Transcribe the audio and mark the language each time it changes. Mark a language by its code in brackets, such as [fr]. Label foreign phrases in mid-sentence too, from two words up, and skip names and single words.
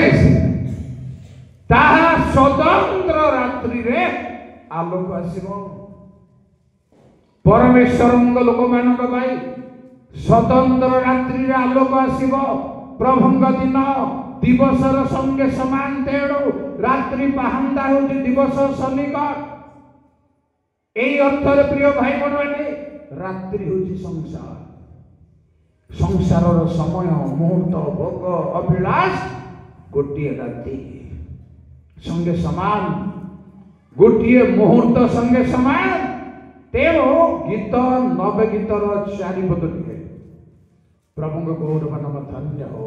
[or] ତାହା ସ୍ୱତନ୍ତ୍ର ରାତ୍ରିରେ ଆଲୋକ ଆସିବ। ପରମେଶ୍ୱରଙ୍କ ଲୋକମାନଙ୍କ ପାଇଁ ସ୍ୱତନ୍ତ୍ର ରାତ୍ରିରେ ଆଲୋକ ଆସିବ। ପ୍ରଭୁଙ୍କ ଦିନ ଦିବସର ସଙ୍ଗେ ସମାନ, ତେଣୁ ରାତ୍ରି ପାହାନ୍ତା ହେଉଛି ଦିବସ ସନ୍ନିକଟ। ଏଇ ଅର୍ଥରେ ପ୍ରିୟ ଭାଇ বোনମାନେ, রাত্রি ହେଉଛି ସଂସାର। ସଂସାରର ସମୟ, ମୁହୂର୍ତ୍ତ, ଭୋଗ, ଅଭିଳାଷ ଗୋଟିଏ ରାତି ସଙ୍ଗେ ସମାନ, ଗୋଟିଏ ମୁହୂର୍ତ୍ତ ସଙ୍ଗେ ସମାନ। ତେଣୁ ଗୀତ 90 ଗୀତର 4 ପଦ ଟିକେ ପ୍ରଭୁଙ୍କ ଗୌରବ ନାମ ଧନ୍ୟ ହଉ।